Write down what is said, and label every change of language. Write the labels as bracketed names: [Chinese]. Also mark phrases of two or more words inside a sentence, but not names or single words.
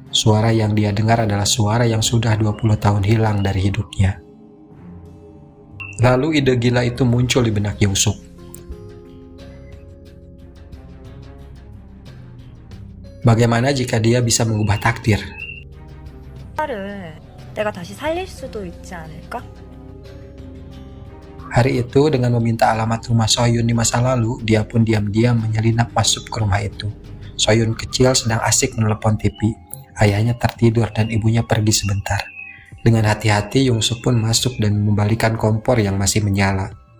[Indonesian] Suara yang dia dengar adalah suara yang sudah 20 tahun hilang dari hidupnya. Lalu ide gila itu muncul di benak Young-suk. Bagaimana jika dia bisa mengubah takdir? [Korean] 내가 다시 살릴 수도 있지 않을까? [Indonesian] Hari itu dengan meminta alamat rumah Soyun di masa lalu, dia pun diam-diam menyelinap masuk ke rumah itu. Soyun kecil sedang asik menelepon TV. Ayahnya tertidur dan ibunya pergi sebentar. Dengan hati-hati, Young-suk pun masuk dan membalikan kompor yang masih menyala.